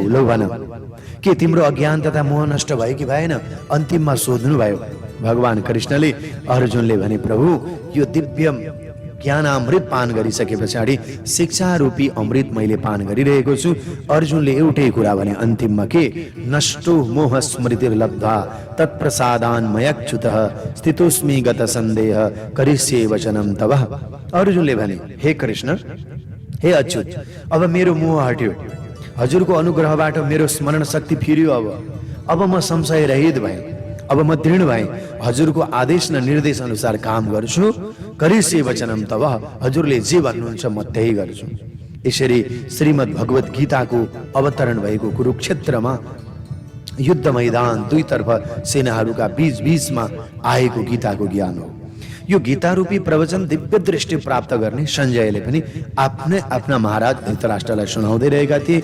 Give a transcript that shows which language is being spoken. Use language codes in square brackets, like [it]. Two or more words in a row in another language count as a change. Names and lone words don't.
[ne] लौ भन, के तिम्रो अज्ञान तथा मोह नष्ट भयो कि भएन? अन्तिममा सोध्नुभयो। भगवान कृष्णले अर्जुनले भने, प्रभु यो दिव्य ज्ञान अमृत पान गरिसके पछाडि शिक्षा रूपी अमृत मैले पान गरिरहेको छु। अर्जुनले एउटै कुरा भने अन्तिममा के? [sa] नष्टो मोह स्मृतिर्लब्धा तत्प्रसादान मयच्युतः स्थितोस्मि गत सन्देह करिष्ये वचनं तव। [ne] अर्जुनले भने, हे कृष्ण, हे अच्युत, अब मेरो मोह हट्यो, हजुरको अनुग्रहबाट मेरो स्मरण शक्ति फिर्यो। अब म संशय रहित भएँ, अब म दृढ भएँ, हजुरको आदेश र निर्देश अनुसार काम गर्छु। [sa] करिष्ये वचनं तव, [ne] हजुरले जे भन्नुहुन्छ म त्यही गर्छु। यसरी श्रीमद् भगवत गीताको अवतरण भएको कुरुक्षेत्रमा युद्ध मैदान दुईतर्फ सेनाहरूका बीचमा आएको गीताको ज्ञान हो। यो गीता रूपी प्रवचन दिव्य दृष्टि प्राप्त गर्ने सञ्जयले पनि आफ्ना महाराज धृतराष्ट्रलाई सुनाउँदै रहेका थिए।